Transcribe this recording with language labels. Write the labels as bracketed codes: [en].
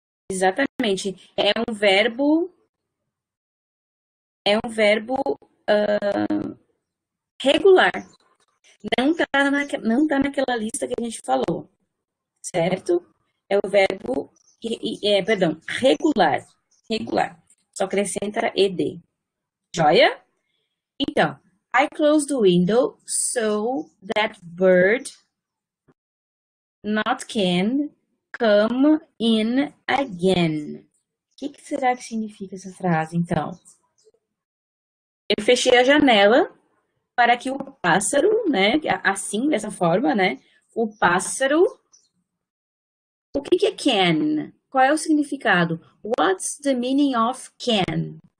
[pt] Exatamente. É um verbo regular. Não tá naquela lista que a gente falou, certo? É o verbo, perdão, regular. Regular. Só acrescenta ed. Joia? [en] Então, I close the window so that bird not can come in again. [pt] O que será que significa essa frase, então? Eu fechei a janela para que o pássaro, né, assim, dessa forma, né, o pássaro. O que é can? Qual é o significado? [en] What's the meaning of can?